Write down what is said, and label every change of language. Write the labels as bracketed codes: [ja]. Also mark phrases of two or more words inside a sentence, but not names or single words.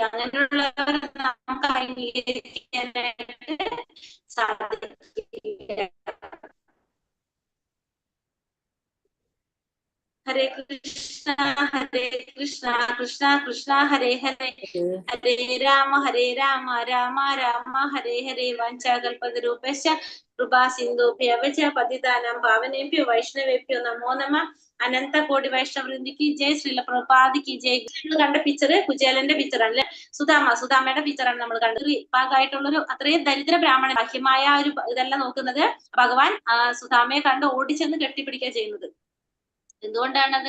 [ml] അങ്ങനെയുള്ളവരെ നമുക്ക് അംഗീകരിക്കാനായിട്ട് സാധിക്കില്ല. [sa] ഹരേ കൃഷ്ണ കൃഷ്ണ കൃഷ്ണ ഹരേ ഹരേ, ഹരേ രാമ രാമ രാമ ഹരേ ഹരേ. വാഞ്ചാകൽപതരൂപശ്ച കൃപാ സിന്ധുഭ്യവച പതിതാനാം പാവനേഭ്യോ വൈഷ്ണവേഭ്യോ നമോ നമഃ. [ml] അനന്ത കോടി വൈഷ്ണവൃന്ദിക്ക് ജയ്, ശ്രീല പ്രഭുപാദിക്ക് ജയ്. നമ്മൾ കണ്ട പിക്ചർ കുചേലന്റെ പിക്ചറാണ് അല്ലെ, സുധാമയുടെ പിക്ചറാണ് നമ്മൾ കണ്ടത്. ഭാഗമായിട്ടുള്ളൊരു അത്രയും ദരിദ്ര ബ്രാഹ്മണൻ, ബാഹ്യമായ ഒരു ഇതല്ല നോക്കുന്നത്. ഭഗവാൻ സുധാമയെ കണ്ട് ഓടിച്ചെന്ന് കെട്ടിപ്പിടിക്കുക ചെയ്യുന്നത്. എന്തുകൊണ്ടാണത്?